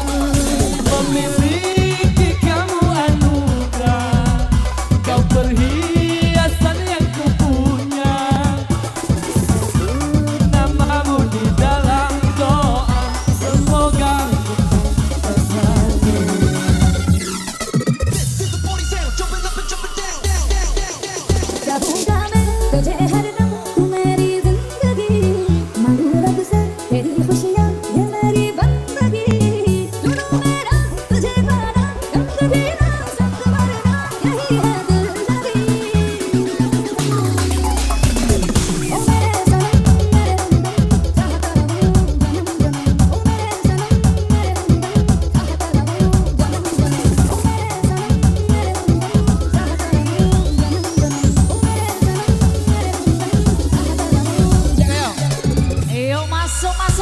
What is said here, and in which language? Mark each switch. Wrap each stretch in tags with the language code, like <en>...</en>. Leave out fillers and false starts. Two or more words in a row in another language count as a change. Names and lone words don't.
<id>Memiliki kamu anugerah, kau perhiasan yang ku punya. Namamu di dalam doa, semoga</id> <hi>gabungkan तुझे हरदम तू मेरी जिंदगी मांगू रब से तेरी खुशियाँ ये मेरी बंदगी ढूंढूं मेरा तुझे पाना कम कभी ना संग मरना यही है दिल लगी ओ मेरे सनम मेरे हमदम चाहता रहूं जन्म जन्म ओ मेरे सनम मेरे हमदम चाहता रहूं जन्म जन्म ओ मेरे सनम मेरे हमदम चाहता रहूं जन्म जन्म ओ मेरे सनम</hi> <id>Ayo masuk.</id>